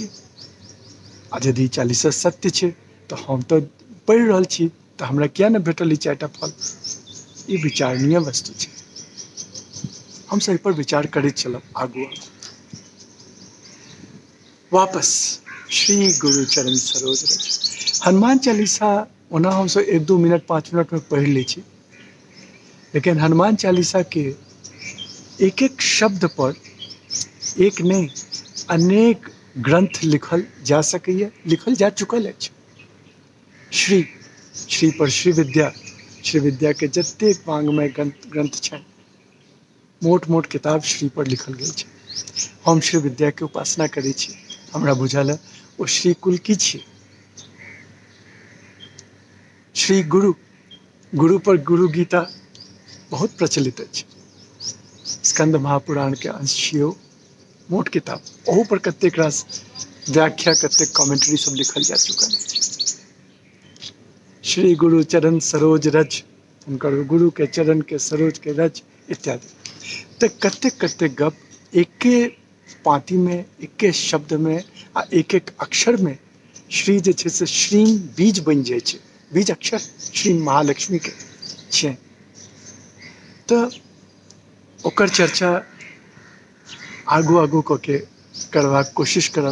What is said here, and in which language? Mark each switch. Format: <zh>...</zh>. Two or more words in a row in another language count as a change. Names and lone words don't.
<mai>आ यदि ई चालीसा सत्य छै तऽ हम तऽ पढ़ि रहल छी, तऽ हमरा किया नहि भेटल ई 4टा फल? ई विचारणीय वस्तु छै। हमसब एहिपर विचार करैत चलब आगू।</mai> <awa>वापस श्री गुरु चरण सरोज रज।</awa> <mai>हनुमान चालीसा ओना हमसब 1-2 मिनट 5 मिनटमे पढ़ि लै छी, लेकिन हनुमान चालीसाके एक एक शब्द पर एक नहीं अनेक ग्रंथ लिखल जा सकैए, लिखल जा चुकल अछि। श्री, श्री पर श्री विद्या, श्री विद्याके जतेक वाङ्मय ग्रंथ छनि, मोट मोट किताब श्री पर लिखल गेल छै। हम श्री विद्याके उपासना करै छी। हमरा बुझल अइ ओ श्री कुल की छी? श्री गुरु, गुरु पर गुरु गीता बहुत प्रचलित अछि। स्कंद महापुराणके अंश छियौ, मोट किताब, ओहू पर कतेक रास व्याख्या, कतेक कमेंट्री सब लिखल जा चुकल अछि।</mai> <awa>श्री गुरु चरण सरोज रज,</awa> <mai>हुनकर गुरुके चरणके सरोजके रज इत्यादि। तऽ कतेक कतेक गप एके पाँतिमे, एके शब्दमे आ एक एक अक्षरमे श्री जे छै से श्रीम बीज बनि जाइ छै, बीज अक्षर श्री महालक्ष्मीके छियनि। तऽ ओकर चर्चा आगू आगू कऽ के करबाक कोशिश करब।</mai>